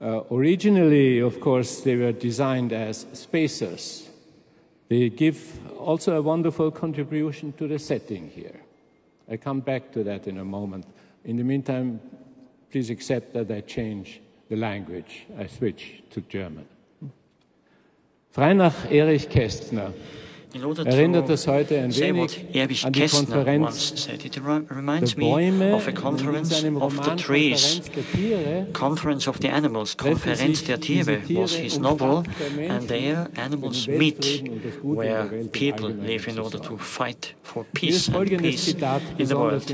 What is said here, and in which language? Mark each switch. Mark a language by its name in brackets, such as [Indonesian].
[English] Originally, of course, they were designed as spacers. They give also a wonderful contribution to the setting here. I come back to that in a moment. In the meantime, please accept that I change the language. I switch to German. [German] Frei nach Erich Kästner erinnert das heute ein wenig an die Konferenz der Bäume in seinem Roman Konferenz der Tiere. [English] Conference of the Animals, Konferenz der Tiere was his novel, and there animals meet where people live in order to fight for peace and peace in the world.